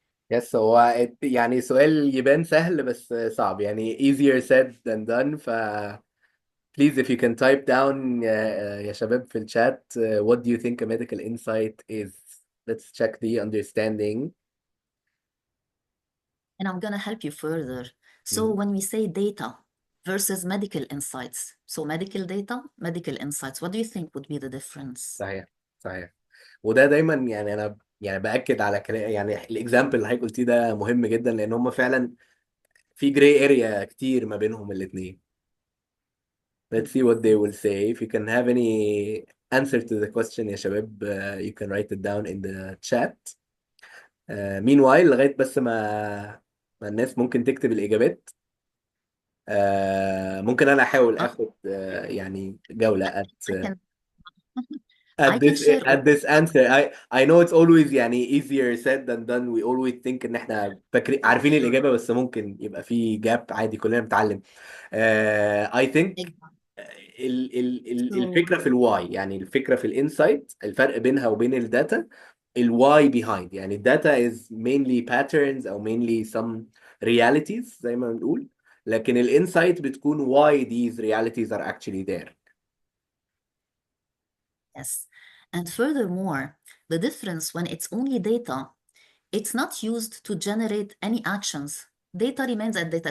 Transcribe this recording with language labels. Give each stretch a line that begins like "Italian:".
Arabic: يس هو يعني سؤال يبان سهل بس صعب يعني
English: easier said than done please if you can type down
Arabic: يا شباب في الشات
English: what do you think a medical insight is. Let's check the understanding. And I'm going to help you further. So when we say data versus medical insights, so medical data, medical insights, what do you think would be the difference?
Arabic: صحيح صحيح. وده دايما يعني انا يعني باكد على كلام يعني الاكزامبل اللي حضرتك قلتيه ده مهم جدا لان هم فعلا في جراي اريا كتير ما بينهم الاثنين.
English: Let's see what they will say. If you can have any answer to the question
Arabic: يا شباب
English: you can write it down in the chat.
Arabic: Meanwhile لغاية بس ما الناس ممكن تكتب الإجابات. ممكن أنا أحاول أخد يعني جولة
English: I can share at this answer. I know it's always يعني easier said than done. We always think
Arabic: إن إحنا عارفين الإجابة بس ممكن يبقى في جاب عادي كلنا بنتعلم.
English: I think So
Arabic: الفكره في الواي، يعني الفكره في الانسايت، الفرق بينها وبين الداتا، الواي behind. يعني الداتا
English: is mainly patterns او mainly some realities
Arabic: زي ما بنقول، لكن الانسايت بتكون
English: why these realities are actually there. yes. And furthermore, the difference when it's only data, it's not used to generate any actions. Data remains as data.